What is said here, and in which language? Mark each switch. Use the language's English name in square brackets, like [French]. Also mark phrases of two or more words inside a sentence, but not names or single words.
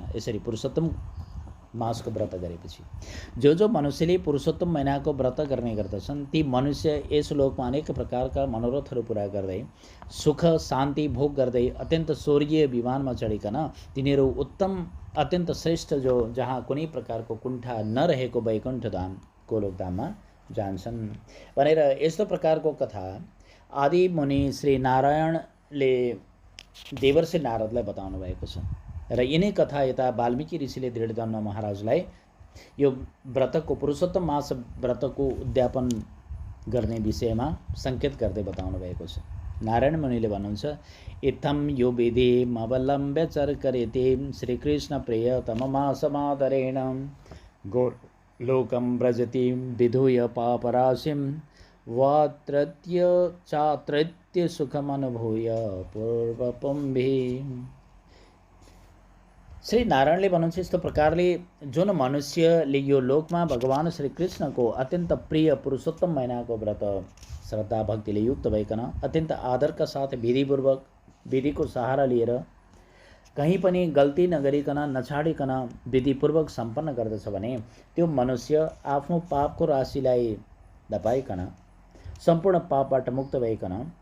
[Nepali] यसरी पुरुषोत्तम मासको व्रत गरेपछि जो मनुष्यले पुरुषोत्तम महिनाको व्रत गर्ने गर्दछन् ती मनुष्य यस लोकमा अनेक प्रकारका मनोरथहरू पुरा गर्दै सुख शान्ति भोग गर्दै अत्यन्त स्वर्गीय विमानमा चढिकन तिनीहरू उत्तम अत्यन्त श्रेष्ठ जो जहाँ कुनै प्रकारको कुण्ठा नरहेको वैकुण्ठ धाम गोलोकधाममा जान्छन् भनेर यस्तो प्रकारको कथा आदि मुनि श्री नारायणले देवर्षि नारदलाई बताउनु भएको छ। र यिनै कथा यता वाल्मीकि ऋषिले दृढधम्म महाराजलाई यो व्रतको पुरुषोत्तम मास व्रतको उद्यापन गर्ने विषयमा सङ्केत गर्दै बताउनु भएको छ। नारायण मुनिले भन्नुहुन्छ, [Sanskrit] इत्थम यो विधि अवलम्ब्य चर्करेति श्रीकृष्ण प्रियतममासमादरेण गोलोकं व्रजति विधूय पापराशिं वात्रत्य चात्रत्य सुखमनुभूय पूर्वपम भी। [Nepali] श्री नारायणले भन्नुहुन्छ यस्तो प्रकारले जुन मनुष्यले यो लोकमा भगवान श्री कृष्णको अत्यन्त प्रिय पुरुषोत्तम महिनाको व्रत श्रद्धा भक्तिले युक्त भइकन अत्यन्त आदरका साथ विधिपूर्वक विधिको सहारा लिएर कहीँ पनि गल्ती नगरिकन नछाडिकन विधिपूर्वक सम्पन्न गर्दछ भने त्यो मनुष्य आफ्नो पापको राशिलाई दबाइकन सम्पूर्ण पापबाट मुक्त भइकन